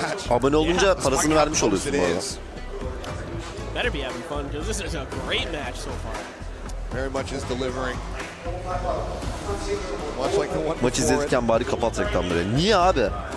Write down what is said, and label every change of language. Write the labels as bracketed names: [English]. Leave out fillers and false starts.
[Turkish] Abone olunca parasını vermiş oluyorsun bu arada. [English] Better be having fun because this is a great match so far. Very much is delivering. Much like the one [Turkish] Maç izledikten bari kapat reklamları. Niye abi?